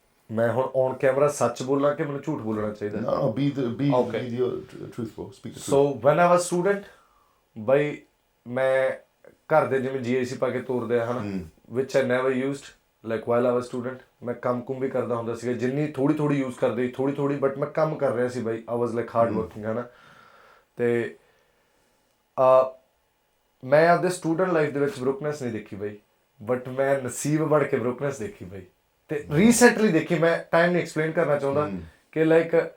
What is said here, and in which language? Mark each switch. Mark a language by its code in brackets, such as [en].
[pa] ਮੈਂ ਹੁਣ on camera ਸੱਚ ਬੋਲਾਂ ਕਿ ਮੈਨੂੰ ਝੂਠ ਬੋਲਣਾ ਚਾਹੀਦਾ [en] No, be truthful, speak the truth. So when I was student [pa] ਬਾਈ ਮੈਂ ਘਰ ਦੇ ਜਿਵੇਂ GIC ਪਾ ਕੇ ਤੋਰਦੇ ਆ ਹਨਾ [en] which I never used like while I was student [pa] ਮੈਂ ਕੰਮ ਕੁਮ ਵੀ ਕਰਦਾ ਹੁੰਦਾ ਸੀਗਾ ਜਿੰਨੀ ਥੋੜੀ ਯੂਜ਼ ਕਰਦੇ ਥੋੜੀ ਬਟ ਮੈਂ ਕੰਮ ਕਰ ਰਿਹਾ ਸੀ ਬਾਈ [en] I was like hard working [pa] ਹਨਾ ਤੇ ਮੈਂ ਆਪਦੇ ਸਟੂਡੈਂਟ ਲਾਈਫ ਦੇ ਵਿੱਚ ਬਰੋਕਨੈਸ ਨਹੀਂ ਦੇਖੀ ਬਾਈ ਬਟ ਮੈਂ ਨਸੀਬ ਬਣ ਕੇ ਬਰੋਕਨੈਸ ਦੇਖੀ ਬਾਈ ਤੇ ਰੀਸੈਂਟਲੀ ਦੇਖੀ ਮੈਂ ਟਾਈਮ ਨਹੀਂ ਐਕਸਪਲੇਨ ਕਰਨਾ ਚਾਹੁੰਦਾ ਕਿ ਲਾਈਕ